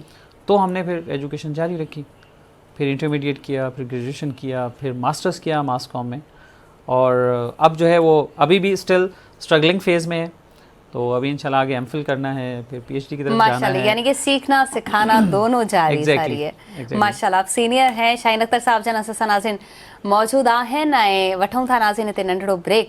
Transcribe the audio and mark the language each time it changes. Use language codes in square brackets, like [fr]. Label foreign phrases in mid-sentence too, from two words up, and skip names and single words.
[ur] تو ہم نے پھر ایجوکیشن جاری رکھی، پھر انٹرمیڈیٹ کیا، پھر گریجویشن کیا، پھر ماسٹرز کیا [en] mass comm [ur] میں، اور اب جو ہے وہ ابھی بھی [en] still struggling phase [ur] میں ہے. تو ابھی ان شاء اللہ آگے ایم فل کرنا ہے، پھر پی ایچ ڈی کی طرف جانا ماشاءاللہ, ہے. یعنی کہ سیکھنا سکھانا دونوں جاری ساری ہے. Exactly. ماشاءاللہ، آپ سینئر ہیں. [sd] शाहीन अख्तर साहब जन असां सां नाज़िन मौजूद आहिनि ऐं वठूं था नाज़िन हिते नंढड़ो ब्रेक।